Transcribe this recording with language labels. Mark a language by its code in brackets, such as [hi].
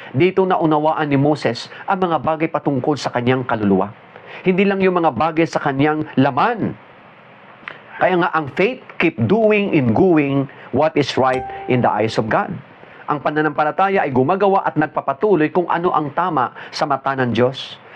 [tl] Dito naunawaan ni Moses ang mga bagay patungkol sa kanyang kaluluwa. Hindi lang yung mga bagay sa kanyang laman. Kaya nga ang [en] faith, keep doing and going what is right in the eyes of God. [tl] Ang pananampalataya ay gumagawa at nagpapatuloy kung ano ang tama sa mata ng Diyos.